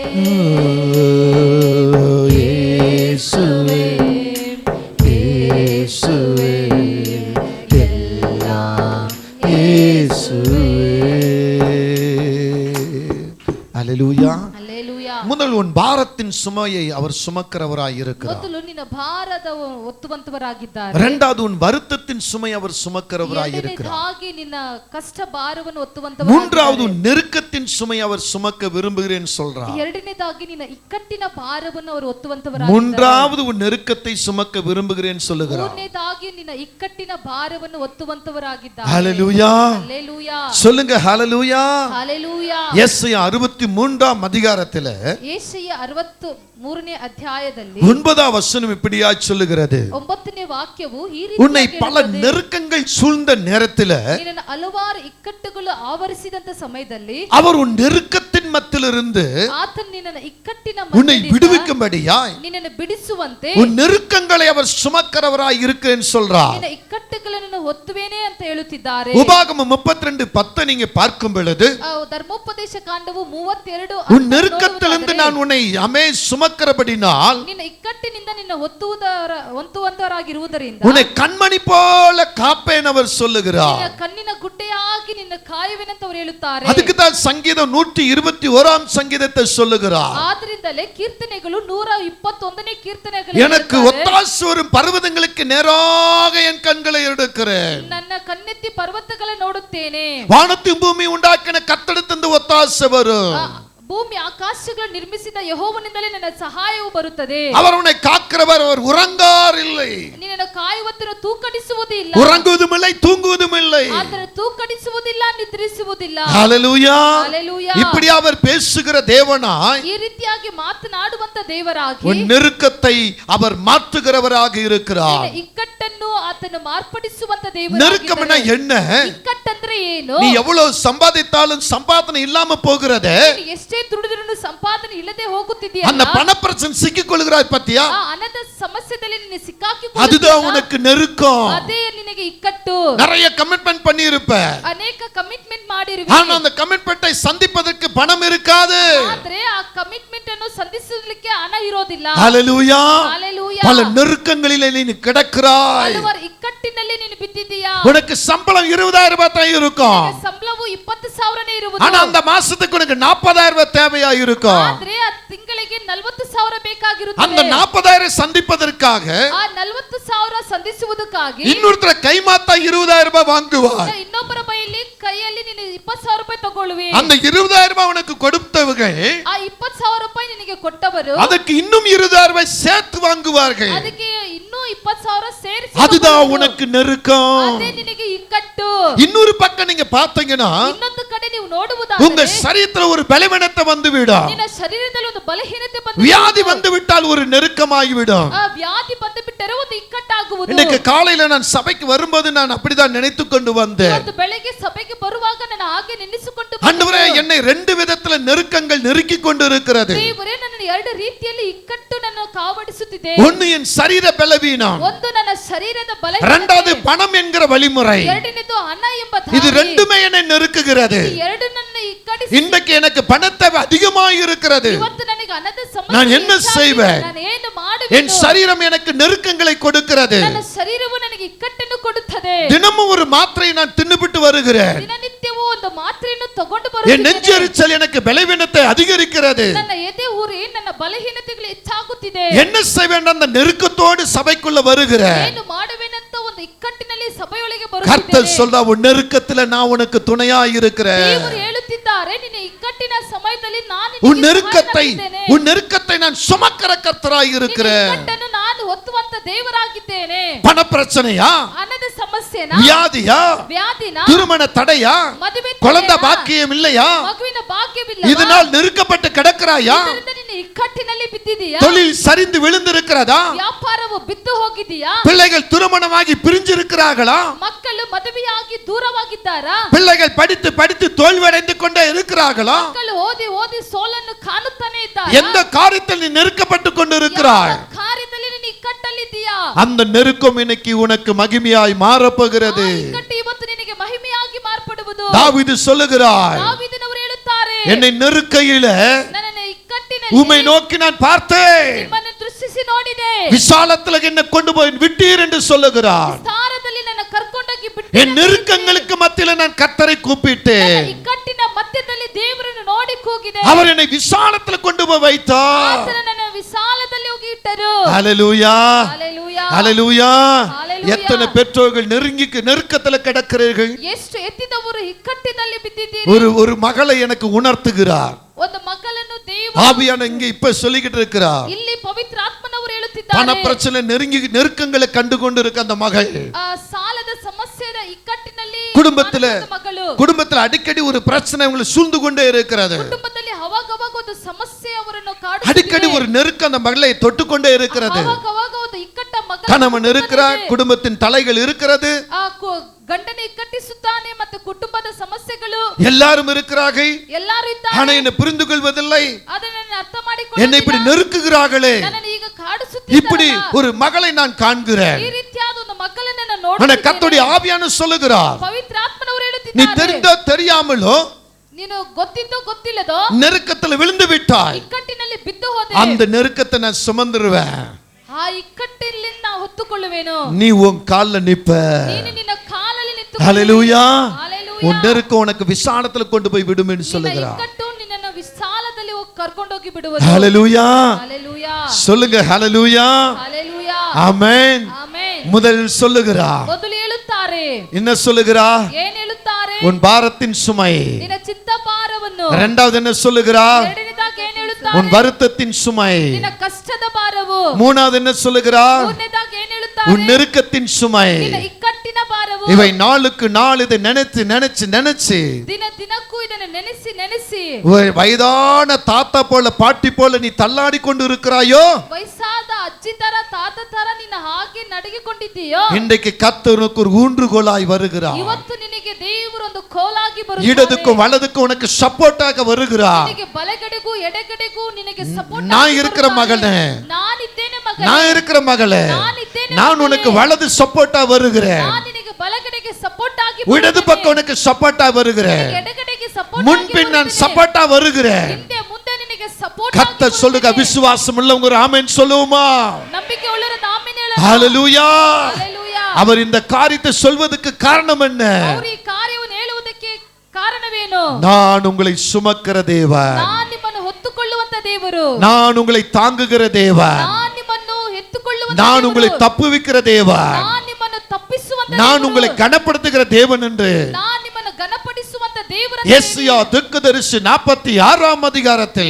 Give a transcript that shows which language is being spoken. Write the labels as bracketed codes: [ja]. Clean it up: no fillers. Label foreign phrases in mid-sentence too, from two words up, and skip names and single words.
[ta] இயேசுவே, இயேசுவே, எல்லாம் இயேசுவே. அல்லேலூயா. அல்லேலூயா. முதல் உன் பாரத்தின் சுமையை அவர் சுமக்கிறவராய் இருக்கிறார். [kn] ಮೊದಲು ನಿನ್ನ ಭಾರದ ಒತ್ತುವಂತವರಾಗಿದ್ದಾರೆ. [ta] இரண்டாவது உன் வருத்தத்தின் சுமை அவர் சுமக்கிறவராய் இருக்கிறார். [kn] ಎರಡನೇದಾಗಿ ನಿನ್ನ ಕಷ್ಟ ಭಾರವನ್ನು ಒತ್ತುವಂತವರಾಗಿದ್ದಾರೆ. [ta] மூன்றாவது உன் நெருக்கத்தின் சுமை அவர் சுமக்க விரும்புகிறேன் சொல்றார். [kn] ಎರಡನೇದಾಗಿ ನಿನ್ನ ಇಕ್ಕಟ್ಟಿನ ಭಾರವನ್ನು ಅವರು ಒತ್ತುವಂತವರಾಗಿದ್ದಾರೆ. [ta] மூன்றாவது உன் நெருக்கத்தை சுமக்க விரும்புகிறேன் சொல்லுகிறார். [kn] ಮೂರನೇದಾಗಿ ನಿನ್ನ ಇಕ್ಕಟ್ಟಿನ ಭಾರವನ್ನು ಒತ್ತುವಂತವರಾಗಿದ್ದಾರೆ. [ta] ஹalleluya. [kn] ಹಲ್ಲೆಲೂಯಾ. [ta] சொல்லுங்க ஹalleluya. [kn] ಹಲ್ಲೆಲೂಯಾ. [ta] யெசாயா 63ஆம் அதிகாரத்திலே [kn] ಯೆಶಾಯ 63ನೇ ಅಧ್ಯಾಯದಲ್ಲಿ [ta] 9ஆம் வசனம் இப்படியா சொல்லுகிறது, [kn] 9ನೇ ವಾಕ್ಯವು ಈ [ta] உன்னை [kn] ರೀತಿಯಾಗಿ [ta] பல [kn] ಹೇಳುತ್ತದೆ. [ta] நெருக்கங்கள் சூழ்ந்த நேரத்திலே [kn] ನಿನ್ನನ್ನು ಹಲವಾರು ಇಕ್ಕಟ್ಟುಗಳು ಆವರಿಸಿದಂತ ಸಮಯದಲ್ಲಿ [ta] அவர் உன் நெருக்கத்தின் மத்தியிலிருந்து [kn] ಆತನು ನಿನ್ನನ್ನು ಇಕ್ಕಟ್ಟಿನ [ta] உன்னை [kn] ಮಧ್ಯದಿಂದ [ta] விடுவிக்கும்படியாய் [kn] ನಿನ್ನನ್ನು ಬಿಡಿಸುವಂತೆ [ta] உன் நெருக்கங்களை அவர் சுமக்கிறவராய் இருக்கிறேன் சொல்றார். [kn] ನಿನ್ನ ಇಕ್ಕಟ್ಟುಗಳನ್ನು ಹೊತ್ತುವೇನೆ ಅಂತ ಹೇಳುತ್ತಿದ್ದಾರೆ. [ta] உபாகமம் 32:10 நீங்க பார்க்கும் பொழுது, [kn] ಧರ್ಮೋಪದೇಶ ಕಾಂಡವು 32 [ta] உன் நெருக்கத்திலிருந்து நான் உன்னை சுமக்கிறபடினால் [kn] ನಿನ್ನ ಇಕ್ಕಟ್ಟಿನಿಂದ ನಿನ್ನ ಹೊತ್ತುವಂತವರಾಗಿರುವುದರಿಂದ [ta] உன்னை கண்மணி போல காப்பேன் அவர் சொல்லுகிறார். [kn] ನಿನ್ನ ಕಣ್ಣಿನ ಗುಡ್ಡೆಯಾಗಿ ನಿನ್ನ ಕಾಯುವೆನಂತ ಅವರು ಹೇಳುತ್ತಾರೆ. [ta] அதுக்கு தான் சங்கீதம் 121ஆம் சங்கீதத்தை சொல்லுகிறார். [kn] ಆದ್ರಿಂದಲೇ ಕೀರ್ತನೆಗಳು 121ನೇ ಕೀರ್ತನೆಗಳು [ta] எனக்கு ஒத்தாசை வரும் பர்வதங்களுக்கு நேராக என் கண்களை எடுக்கிறேன், [kn] ನನ್ನ ಕಣ್ಣೆತ್ತಿ ಪರ್ವತಗಳ ನೋಡುತ್ತೇನೆ. [ta] வானத்தையும் பூமி உண்டாக்கின கர்த்தரிடத்திலிருந்து ஒத்தாசை வரும். [kn] ಭೂಮಿ ಆಕಾಶಗಳನ್ನು ನಿರ್ಮಿಸಿದ ಯೆಹೋವನಿಂದಲೇ ನನ್ನ ಸಹಾಯವು ಬರುತ್ತದೆ. [ta] அவர் உன்னை காக்கிறவர், அவர் உறங்கார் இல்லை. [kn] ನಿನ್ನನ್ನು ಕಾಯುವತನು ತೂಕಡಿಸುವುದೂ ಇಲ್ಲ, [ta] உறங்குவதும் இல்லை, தூங்குவதும் இல்லை. [kn] ಆತನು ತೂಕಡಿಸುವುದಿಲ್ಲ, ನಿದ್ರಿಸುವುದಿಲ್ಲ. [ta] ஹalleluya. ஹalleluya. இப்படி அவர் பேசுகிற தேவனாய், [kn] ಈ ರೀತಿಯಾಗಿ ಮಾತನಾಡುವಂತ ದೇವರಾಗಿ [ta] உன் நெருக்கத்தை அவர் மாற்றுகிறவராக இருக்கிறார். [kn] ನಿನ್ನ ಇಕ್ಕಟ್ಟನ್ನು ಆತನು ಮಾರ್ಪಡಿಸುವಂತ ದೇವರಾಗಿದ್ದಾನೆ. [ta] நெருக்கம்னா என்ன? [kn] ಇಕ್ಕಟ್ಟಂದ್ರೆ ಏನು? [ta] நீ எவ்வளவு சம்பாதித்தாலும் சம்பாதனை இல்லாம போகிறது. [kn] ನೀನು ಎಷ್ಟೇ ದುಡಿದರೂ ಸಂಪಾದನೆ ಇಲ್ಲದೆ ಹೋಗುತ್ತಿದೆಯಾ? [ta] அந்த பண பிரச்சனை சிக்கிக் கொள்கிறாய் பத்தியா? [kn] ಆ ಹಣದ ಸಮಸ್ಯೆಯಲ್ಲಿ ನೀನು [ta] அதுதான் [kn] ಸಿಕ್ಕಾಕಿಕೊಳ್ಳುತ್ತೀಯಾ? [ta] உனக்கு நெருக்கம். [kn] ಅದೇ ನಿನಗೆ ಇಕ್ಕಟ್ಟು. [ta] நிறைய கமிட்மெண்ட் பண்ணி இருப்ப, [kn] ಅನೇಕ ಕಮಿಟ್ಮೆಂಟ್ ಮಾಡಿರುವೆ, [ta] ஆனா அந்த கமிட்மெண்ட்டை சந்திப்பதற்கு பணம் இருக்காது. [kn] ಆದ್ರೆ ಆ ಕಮಿಟ್ಮೆಂಟ್ ಅನ್ನು ಸಂಧಿಸಲಿಕ್ಕೆ ಹಣ ಇರೋದಿಲ್ಲ. [ta] ஹalleluya. ஹalleluya. பல நெருக்கங்களிலே நீ கிடக்கிறாய். [kn] ಹಲವಾರು ಇಕ್ಕಟ್ಟಿನಲ್ಲಿ ನೀನು ಬಿದ್ದಿದ್ದೀಯಾ? [ta] உனக்கு சம்பளம் 20,000 ரூபாய் தான் இருக்கும், [kn] ಸಂಬಳವು 20,000ನೇ ಇರುವುದು. [ta] ஆனா அந்த மாசத்துக்கு உனக்கு 40,000 ரூபாய் தேவையா இருக்கும். [kn] ಆದ್ರೆ ಆ ತಿಂಗಳಿಗೆ 40,000 ಬೇಕಾಗಿರುತ್ತದೆ. [ta] அந்த 40,000 சந்திப்பதற்காக [kn] ಆ 40,000 ಸಂಧಿಸುವುದಕ್ಕಾಗಿ [ta] இன்னொருத்தர கைமாத்தா 20,000 ரூபாய் வாங்குவாய். [kn] ಇನ್ನೊಬ್ಬರ ಕೈಯಲ್ಲಿ ನೀನು 20,000 ರೂಪಾಯಿ ತಗೊಳ್ಳುವೆ. [ta] அந்த 20,000 ரூபாய் உனக்கு கொடுத்தவங்க [kn] ಆ 20,000 ರೂಪಾಯಿ ನಿನಗೆ ಕೊಟ್ಟವರು [ta] அதுக்கு இன்னும் 20,000 ரூபாய் சேர்த்து வாங்குவார்கள். [kn] ಅದಕ್ಕೆ ಇನ್ನೂ 20,000 ಸೇರಿಸಿ [ta] அதுதான் உனக்கு நெருக்கம். [kn] ಅದೇ ನಿನಗೆ ಇಕ್ಕಟ್ಟು. [ta] இன்னொரு பக்கம் நீங்க பாத்தீங்கன்னா [kn] ಇನ್ನೊಂದು ಕಡೆ ನೀವು [ta] உங்க [kn] ನೋಡುವುದಾದರೆ [ta] சரீரத்துல ஒரு பலவீனத்தை வந்து விடும். [kn] ನಿನ್ನ ಶರೀರದಲ್ಲಿ ಒಂದು ಬಲಹೀನತೆ [ta] வியாதி வந்து விட்டால் ஒரு நெருக்கமாகி விடும். [kn] ಆ ವ್ಯಾಧಿ ಬಂದು ಬಿಟ್ಟರೆ ಒಂದು ಇಕ್ಕಟ್ಟಾಗುವುದು. [ta] இன்னைக்கு காலையில நான் சபைக்கு வரும்போது நான் அப்படிதான் நினைத்து கொண்டு வந்தேன். [kn] ಇವತ್ತು ಬೆಳಗ್ಗೆ ಸಭೆಗೆ ಬರುವಾಗ ನಾನು ಹಾಗೆ ನೆನೆಸಿಕೊಂಡು [ta] ஆண்டவரே, என்னை ரெண்டு விதத்துல நெருக்கங்கள் நெருக்கி கொண்டு இருக்கிறது. [kn] ದೇವರೇ, ನನ್ನನ್ನು ಎರಡು ರೀತಿಯಲ್ಲಿ ಇಕ್ಕಟ್ಟು ನನ್ನ ಕಾವಡಿಸುತ್ತಿದೆ. [ta] ஒன்னு என் சரீர பலவீனம், [kn] ಒಂದು ನನ್ನ ಶರೀರದ [ta] இரண்டாவது [kn] ಬಲಹೀನತೆ, [ta] பணம் என்கிற வழிமுறை. [kn] ಎರಡನೇದು ಹಣ ಎಂಬ [ta] இது [kn] ದಾರಿ. [ta] ரெண்டுமே என்னை நெருக்குகிறது. [kn] ಈ ಎರಡು ನನ್ನ ಇಕ್ಕಟ್ಟಿಸಿ [ta] இன்றைக்கு எனக்கு பணத்தை அதிகமாக இருக்கிறது. [kn] ಇವತ್ತು ನನಗೆ ಹಣದ ಸಮಸ್ಯೆ [ta] நான் என்ன [kn] ಹೆಚ್ಚಾಗಿದೆ. [ta] செய்வேன்? [kn] ನಾನು ಏನು [ta] என் [kn] ಮಾಡುವೆನು? [ta] சரீரம் எனக்கு நெருக்கங்களை கொடுக்கிறது. [kn] ನನ್ನ ಶರೀರವು ನನಗೆ ಇಕ್ಕಟ್ಟನ್ನು ಕೊಡುತ್ತದೆ. [ta] தினமும் ஒரு மாத்திரையை நான் தின்னுபிட்டு வருகிறேன். [kn] ದಿನನಿತ್ಯವೂ ಒಂದು ಮಾತ್ರೆಯನ್ನು ತಗೊಂಡು [ta] என் [kn] ಬರುತ್ತೇನೆ. [ta] நெஞ்செரிச்சல் எனக்கு பலவீனத்தை அதிகரிக்கிறது. [kn] ನನ್ನ ಎದೆ ಊರಿ ನನ್ನ ಬಲಹೀನತೆಗಳು ಹೆಚ್ಚಾಗುತ್ತಿದೆ. [ta] என்ன செய்வேன்? அந்த நெருக்கத்தோடு சபைக்குள்ள வருகிறேன். [kn] ಏನು ಮಾಡುವೆನಂತ ಒಂದು ಇಕ್ಕಟ್ಟಿನಲ್ಲಿ ಸಭೆಯೊಳಗೆ [ta] கர்த்தர் [kn] ಬರುತ್ತಿದ್ದೇನೆ. [ta] சொல்றா, உன் நெருக்கத்துல நான் உனக்கு துணையா இருக்கிறேன். [kn] ದೇವರು ಹೇಳುತ್ತಿದ್ದಾರೆ, ನಿನ್ನ ಇಕ್ಕಟ್ಟಿನ ಸಮಯದಲ್ಲಿ ನಾನು [ta] உன் [kn] ನಿನಗೆ [ta] நெருக்கத்தை [kn] ಸಹಾಯವಾಗಿದ್ದೇನೆ. [ta] உன் நெருக்கத்தை நான் சுமக்கிற கர்த்தராய் [kn] ನಿನ್ನ [ta] இருக்கிறேன். [kn] ಇಕ್ಕಟ್ಟನ್ನು ನಾನು ಹೊತ್ತುವಂತ ದೇವರಾಗಿದ್ದೇನೆ. [ta] பண பிரச்சனையா, [kn] ಹಣದ ಸಮಸ್ಯೆನಾ, [ta] வியாதியா, [kn] ವ್ಯಾಧಿನ, [ta] திருமண தடையா, [kn] ಮದುವೆ [ta] குழந்தை [kn] ತಡೆನಾ? [ta] பாக்கியம் இல்லையா, [kn] ಮಗುವಿನ ಭಾಗ್ಯವಿಲ್ಲ. [ta] இதனால் நெருக்கப்பட்டு கிடக்கிறாயா, [kn] ನಿನ್ನ ಇಕ್ಕಟ್ಟಿನಲ್ಲಿ ಬಿದ್ದಿದೀಯಾ? [ta] தொழில் சரிந்து விழுந்திருக்கிறதா, [kn] ವ್ಯಾಪಾರವು ಬಿದ್ದು ಹೋಗಿದೀಯಾ? [ta] பிள்ளைகள் திருமணமாகி பிரிஞ்சிருக்கிறார்களா, [kn] ಮಕ್ಕಳು ಮದುವೆಯಾಗಿ ದೂರವಾಗಿದ್ದಾರಾ? [ta] பிள்ளைகள் படித்து படித்து தோல்வியடைந்து கொண்டே இருக்கிறார்களா, [kn] ಮಕ್ಕಳು ಓದಿ ಓದಿ ಸೋಲನ್ನು ಕಾಣುತ್ತಾನೆ ಇದ್ದಾರೆ. [ta] எந்த காரியத்தில் நீ நெருக்கப்பட்டு கொண்டு இருக்கிறாய், [kn] ಕಾರ್ಯದಲ್ಲಿ ನೀನು ಇಕ್ಕಟ್ಟಲ್ಲಿದ್ದೀಯಾ? [ta] அந்த நெருக்கம் இன்னைக்கு உனக்கு மகிமையாய் மாறப்போகிறது. [kn] ಆ ಇಕ್ಕಟ್ಟು ಇವತ್ತು ನಿನಗೆ ಮಹಿಮೆಯಾಗಿ ಮಾರ್ಪಡುವುದು. [ta] தாவீது சொல்லுகிறார், [kn] ದಾವೀದನವರು ಹೇಳುತ್ತಾರೆ, [ta] என்னை நெருக்கையில [kn] ನನ್ನನ್ನು ಇಕ್ಕಟ್ಟಿನಲ್ಲಿ [ta] உம்மை நோக்கி நான் பார்த்தேன், [kn] ನಿಮ್ಮನ್ನು ದೃಷ್ಟಿಸಿ ನೋಡಿದೆ. [ta] விசாலத்துல என்னை கொண்டு போய் விட்டீர் என்று சொல்லுகிறார். [kn] ವಿಸ್ತಾರದಲ್ಲಿ ನನ್ನ ಕರ್ಕೊಂಡೋಗಿ ಬಿಟ್ಟು [ta] என் நெருக்கங்களுக்கு மத்தியில நான் கர்த்தரை கூப்பிட்டேன். [kn] ಇಕ್ಕಟ್ಟಿನ ಮಧ್ಯದಲ್ಲಿ ದೇವರನ್ನು ನೋಡಿ ಕೂಗಿದೆ. [ta] அவர் என்னை விசாலத்துல கொண்டு போய் வைத்தார். [kn] ಆತನು ನನ್ನ ವಿಶಾಲದಲ್ಲಿ ಹೋಗಿ ಇಟ್ಟರು. [ta] ஹalleluya, ஹalleluya, ஹalleluya. ஹalleluya. எத்தனை பெற்றோர்கள் நெருக்கத்துல கிடக்கிறீர்கள். [kn] ಎಷ್ಟು ಎತ್ತಿದವರು ಇಕ್ಕಟ್ಟಿನಲ್ಲಿ ಬಿದ್ದಿದ್ದೀರಿ. [ta] ஒரு மகளை எனக்கு உணர்த்துகிறார். [kn] ಒಂದು ಮಕ್ಕಳನ್ನು ದೇವರು [ta] ஆவியான இங்க இப்ப சொல்லிக்கிட்டு இருக்கிறார். [kn] ಇಲ್ಲಿ ಪವಿತ್ರ ಆತ್ಮನವರು [ta] பண [kn] ಹೇಳುತ್ತಿದ್ದಾರೆ, [ta] பிரச்சனை நெருக்கங்களை கண்டு கொண்டு இருக்க அந்த மகள் [kn] ಆ ಸಾಲದ ಸಮಸ್ಯೆಯ ಇಕ್ಕಟ್ಟಿನಲ್ಲಿ [ta] குடும்பத்துல [kn] ಕಾಣುತ್ತಿದ್ದ ಮಗಳು, [ta] குடும்பத்துல அடிக்கடி ஒரு பிரச்சனை உங்களை சூழ்ந்து கொண்டே இருக்கிறது. [kn] ಕುಟುಂಬದಲ್ಲಿ ಅವಾಗವಾಗ ಒಂದು ಸಮಸ್ಯೆ ಅವರನ್ನು [ta] அடிக்கடி [kn] ಕಾಡುತ್ತಿದೆ. [ta] ஒரு நெருக்கம் அந்த மகளை தொட்டுக்கொண்டே இருக்கிறது. [kn] ಅವಾಗವಾಗ ಒಂದು ಇಕ್ಕಟ್ಟ ಮಗ [ta] கணவன் இருக்கிறார், குடும்பத்தின் தலைகள் இருக்கிறது, [kn] ಆ ಗಂಡನ ಇಕ್ಕಟ್ಟಿಸುತ್ತಾನೆ ಮತ್ತು ಕುಟುಂಬದ ಸಮಸ್ಯೆಗಳು [ta] எல்லாரும் இருக்கிறார்கள். [kn] ಎಲ್ಲರೂ ಇದ್ದಾರೆ. [ta] ஆனா என்னை புரிந்து கொள்வதில்லை, [kn] ಅದನ್ನು ಅರ್ಥ [ta] என்னை இப்படி [kn] ಮಾಡಿಕೊಳ್ಳುತ್ತಿಲ್ಲ. [ta] நெருக்குகிறார்களே. [kn] ನನ್ನನ್ನು ಈಗ [ta] இப்படி [kn] ಕಾಡಿಸುತ್ತಿದ್ದಾರೆ. [ta] ஒரு மகளை நான் காண்கிறேன். [kn] ಈ ರೀತಿಯಾದ ಒಂದು ಮಕ್ಕಳನ್ನು ನಾನು [ta] ஆனா [kn] ನೋಡುತ್ತಿದ್ದೇನೆ. [ta] கர்த்தருடைய ஆவியான சொல்லுகிறார், [kn] ಪವಿತ್ರ ಆತ್ಮನವರು [ta] நீ [kn] ಹೇಳುತ್ತಿದ್ದಾರೆ, [ta] தெரிந்தோ தெரியாமலோ [kn] ನೀನು ಗೊತ್ತಿದ್ದೋ ಗೊತ್ತಿಲ್ಲದೋ [ta] நெருக்கத்துல விழுந்து விட்டாய், [kn] ಇಕ್ಕಟ್ಟಿನಲ್ಲಿ ಬಿದ್ದು ಹೋದೆ. [ta] அந்த நெருக்கத்தை நான் சுமந்துருவேன். [kn] ಆ ಇಕ್ಕಟ್ಟಿನಿಂದ ಹೊತ್ತುಕೊಳ್ಳುವೆನು. [ta] நீ உன் கால்ல நிப்ப. [kn] ನೀನು ನಿನ್ನ ಕಾಲಲ್ಲಿ ನಿಂತು [ta] ஹalleluya. ஹalleluya. உன் நெருக்கம் உனக்கு விசாலத்துல கொண்டு போய் விடும் என்று [kn] ನಿನ್ನ [ta] சொல்லுகிறார். [kn] ಇಕ್ಕಟ್ಟು ನಿನ್ನನ್ನು ವಿಶಾಲದಲ್ಲಿ ಹೋಗಿ ಕರ್ಕೊಂಡೋಗಿ ಬಿಡುವುದು. [ta] ஹalleluya. ஹalleluya, சொல்லுங்க ஹalleluya. ஹalleluya, ஆமென். [kn] ಆಮೆನ್. [ta] முதலில் சொல்லுகிறார், [kn] ಮೊದಲು ಹೇಳುತ್ತಾರೆ, [ta] என்ன சொல்லுகிறார்? [kn] ಏನ್ ಹೇಳುತ್ತಾರೆ? [ta] உன் பாரத்தின் சுமை. [kn] ನಿನ್ನ ಚಿತ್ತ ಭಾರವನ್ನು. [ta] இரண்டாவது என்ன சொல்லுகிறார்? [kn] ಎರಡನೇ [ta] உன் வருத்தத்தின் சுமை. [kn] ನಿನ್ನ ಕಷ್ಟದ ಭಾರವು. [ta] மூணாவது என்ன சொல்லுகிறார்? [kn] ಮೂರನೇದಾಗಿ ಏನು ಹೇಳುತ್ತಾರೆ? [ta] உன் நெருக்கத்தின் சுமை. [kn] ನಿನ್ನ ಇಕ್ಕಟ್ಟಿನ ಭಾರವು. [ta] இவை நாளுக்கு நாள் இதை நினைச்சு நினைச்சு நினைச்சு [kn] ದಿನ ದಿನಕ್ಕೂ ಇದನ್ನು ನೆನೆಸಿ ನೆನೆಸಿ [ta] வயதான தாத்தா போல பாட்டி போல நீ தள்ளாடி கொண்டு இருக்கிறாயோ, [kn] ವಯಸ್ಸಾದ ಅಜ್ಜಿ ತರ ತಾತ ತರ ನಿನ್ನ ಹಾಗೆ ನಡಗಿಕೊಂಡಿದ್ದೀಯೋ, [ta] இன்றைக்கு கர்த்தர் உனக்கு ஒரு ஊன்றுகோலாய் வருகிறார். [kn] ಇವತ್ತು ನಿನಗೆ ದೇವರು ಒಂದು ಕೋಲಾಗಿ [ta] இடதுக்கும் வலதுக்கும் உனக்கு சப்போர்ட்டாக வருகிறார். [kn] ನಿನಗೆ ಬಲಗಡೆಗೂ ಎಡಗಡೆಗೂ ನಿನಗೆ ಸಪೋರ್ಟ್ [ta] நான் இருக்கிற மகனே, [kn] ನಾನಿದ್ದೇನೆ ಮಗನೇ, [ta] நான் இருக்கிற மகளே, நான் உனக்கு வலது சப்போர்ட்டா வருகிறேன், [kn] ನಾನು ನಿನಗೆ ಬಲಗಡೆಗೆ ಸಪೋರ್ಟ್ ಆಗಿ [ta] இடது பக்கம் உனக்கு சப்போர்ட்டா வருகிறேன், [kn] ಎಡಗಡೆಗೆ ಸಪೋರ್ಟ್ [ta] முன்பின் நான் சப்போர்ட்டா வருகிறேன். [kn] ಹಿಂದೆ ಮುಂದೆ ನಿನಗೆ ಸಪೋರ್ಟ್ [ta] கர்த்தர் சொல்லுங்க, விசுவாசம் உள்ளவங்க ஒரு ஆமென் சொல்லுவோமா? [kn] ನಂಬಿಕೆ ಉಳ್ಳವರು ಆಮೆನ್ ಹೇಳೋಣ. [ta] ஹalleluya. ஹalleluya. அவர் இந்த காரியத்தை சொல்வதற்கு காரணம் என்ன? [kn] ಅವರು ಈ ಕಾರ್ಯವನ್ನು ಹೇಳುವುದಕ್ಕೆ ಕಾರಣವೇನು? [ta] நான் உங்களை சுமக்கிற தேவன், [kn] ನಾನು ನಿಮ್ಮನ್ನು ಹೊತ್ತುಕೊಳ್ಳುವಂತ ದೇವರು, [ta] நான் உங்களை தாங்குகிற தேவன், [kn] ನಾನು ನಿಮ್ಮನ್ನು ಎತ್ತುಕೊಳ್ಳುವಂತ [ta] நான் உங்களை தப்புவிக்கிற தேவன், [kn] ನಾನು ನಿಮ್ಮನ್ನು ತಪ್ಪಿಸುವಂತ [ta] நான் உங்களை கனப்படுத்துகிற தேவன் என்று [kn] ನಾನು ನಿಮ್ಮನ್ನು ಘನಪಡಿಸುವಂತ ದೇವರ [ta] ಯೆಶಾಯ தீர்க்கதரிசி 46ஆம் அதிகாரத்தில்